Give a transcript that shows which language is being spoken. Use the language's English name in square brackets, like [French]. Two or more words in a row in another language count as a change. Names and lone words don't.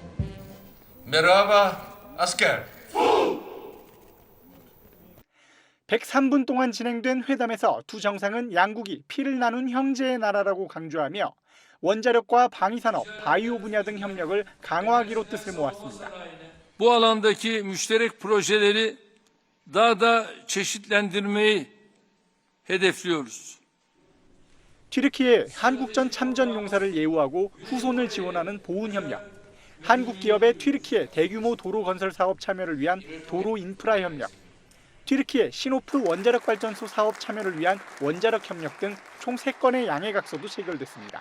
[Turkish] Merhaba asker. [Korean] 103분 동안 진행된 회담에서 두 정상은 양국이 피를 나눈 형제의 나라라고 강조하며 원자력과 방위산업, 바이오 분야 등 협력을 강화하기로 뜻을 모았습니다. [Turkish] Bu alandaki müşterek projeleri daha da çeşitlendirmeyi hedefliyoruz. [Korean] 튀르키예 한국전 참전 용사를 예우하고 후손을 지원하는 보훈 협력, 한국 기업의 튀르키예 대규모 도로 건설 사업 참여를 위한 도로 인프라 협력, 튀르키예 시노프 원자력 발전소 사업 참여를 위한 원자력 협력 등 총 3건의 양해각서도 체결됐습니다.